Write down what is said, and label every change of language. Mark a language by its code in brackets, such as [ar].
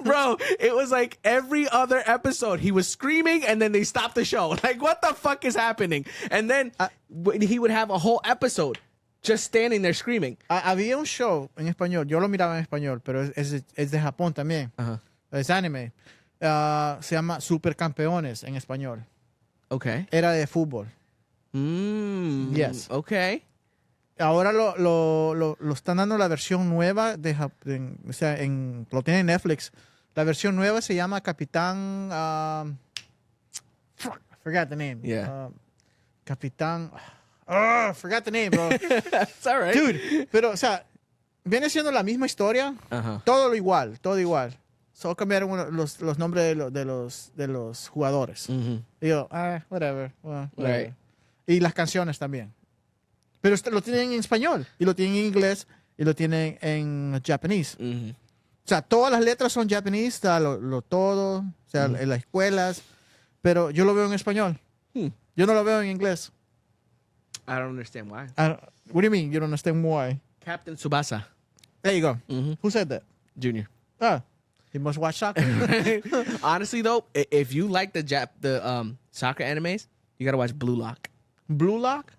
[en] Bro, it was like every other episode he was screaming and then they stopped the show. Like, what the fuck is happening? And then he would have a whole episode just standing there screaming. [es] Había un show en español, yo lo miraba en español, pero es de Japón también. Es anime. Se llama Supercampeones en español. [en] Okay. [es] Era de fútbol. Yes. [en] Okay. [es] Ahora lo están dando la versión nueva o sea, lo tiene en Netflix. La versión nueva se llama Capitán. [en] I forgot the name. Yeah. Capitán. Forgot the name, bro. It's all right. [es] Dude, pero, o sea, viene siendo la misma historia. Todo igual. Solo cambiaron los nombres de los jugadores. [en] Digo, whatever. Whatever. Right. [es] Y las canciones también. Pero lo tienen en español, y lo tienen en inglés, y lo tienen en japonés. O sea, todas las letras son japonés, todo, o sea, en las escuelas, pero yo lo veo en español. Yo no lo veo en inglés. [en] I don't understand why. What do you mean you don't understand why? Captain Tsubasa. There you go. Who said that? Junior. He must watch soccer. Honestly, though, if you like the soccer animes, you gotta watch Blue Lock. Blue Lock?